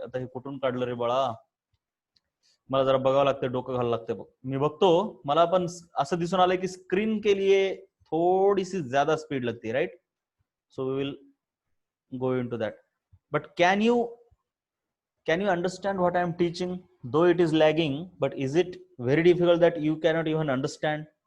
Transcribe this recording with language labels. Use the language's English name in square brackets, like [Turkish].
[Marathi] आता हे कुठून काढलं रे बाळा? मला जरा बघावं लागतं, डोकं घालावं लागतं बघ, मी बघतो। मला पण असं दिसून आलंय की [Hindi] स्क्रीन के लिए थोड़ी सी ज्यादा स्पीड लगती है, right? [English] So we will go into that, but can you understand what I am teaching? Though it is lagging, but is it very difficult that you cannot even understand?